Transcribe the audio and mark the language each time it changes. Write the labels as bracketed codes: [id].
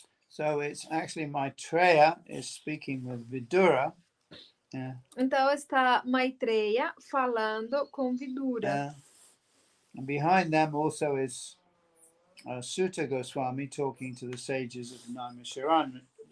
[en] So it's actually Maitreya is speaking with Vidura. Yeah. [pt] Então está Maitreya falando com Vidura. [en] And behind them also is Sutta Goswami talking to the sages of Naimisharanya.